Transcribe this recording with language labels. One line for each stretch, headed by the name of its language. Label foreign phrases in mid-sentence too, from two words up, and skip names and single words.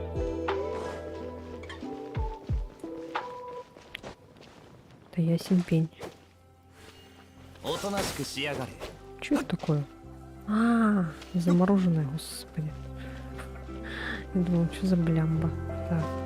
Russian: Это ясен пень.
Japanese: おとなしくしやがれ。
Russian: Что это такое? Замороженная, господи. Я думала, что за блямба. Так.